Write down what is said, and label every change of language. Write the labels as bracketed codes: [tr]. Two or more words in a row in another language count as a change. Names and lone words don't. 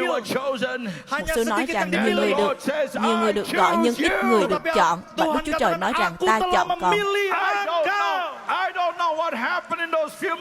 [en] chosen. [vi] Một [id] Hanya [vi] số nói [id] sedikit [vi] rằng [id] yang [vi] nhiều người [id] dipilih. [vi] được nhiều người được gọi nhưng ít người được chọn. Và Đức Chúa Trời nói rằng ta chọn con. [id] memilih [en] I [id] engkau. [en] don't know what happened in those